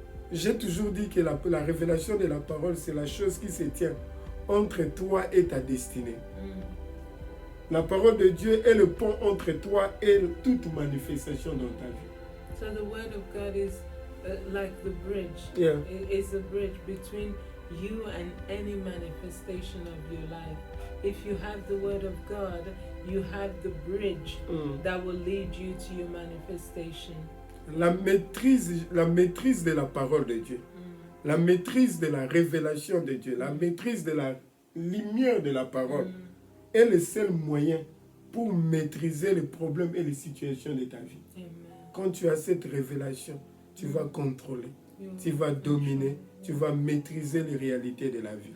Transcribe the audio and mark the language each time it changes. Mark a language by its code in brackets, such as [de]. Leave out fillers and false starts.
[fr] J'ai toujours dit que la révélation de la parole, c'est la chose qui se tient entre toi et ta destinée. La parole de Dieu est le pont entre toi et toute manifestation dans ta vie. [en] So the word of God is like the bridge. Yeah. It's a bridge between you and any manifestation of your life. If you have the word of God, you have the bridge that will lead you to your manifestation. [fr] La maîtrise de la parole de Dieu, la maîtrise de la révélation de Dieu, la maîtrise de la lumière de la parole est le seul moyen pour maîtriser les problèmes et les situations de ta vie. Amen. Quand tu as cette révélation, tu vas contrôler, tu vas dominer, tu vas maîtriser les réalités de la vie.